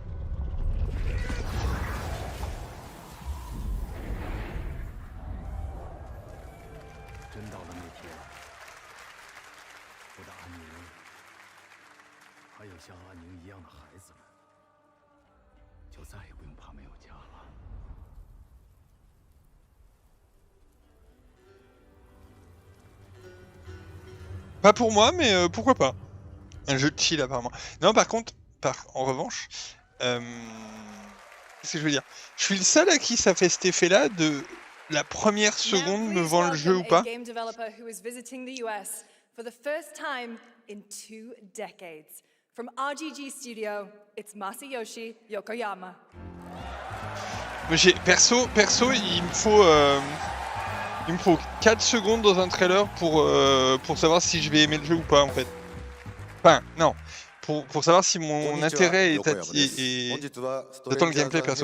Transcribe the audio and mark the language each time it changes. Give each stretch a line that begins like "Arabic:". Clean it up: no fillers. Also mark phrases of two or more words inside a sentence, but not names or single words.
Chinese: 真到了那天，我的安宁，还有像安宁一样的孩子们，就再也不用怕没有家了。
French: Pas pour moi, mais pourquoi pas. Un jeu de chill apparemment. Non, par contre, en revanche, qu'est-ce que je veux dire? Je suis le seul à qui ça fait cet effet-là de la première seconde me vend le jeu ou pas.
English: Game developer who is visiting the US for the first time in 2 decades. From RGG Studio, it's Masayoshi Yokoyama.
French: Perso, il me faut 4 secondes dans un trailer pour savoir si je vais aimer le jeu ou pas en fait. Enfin, non. Pour savoir si mon intérêt est J'attends le gameplay perso.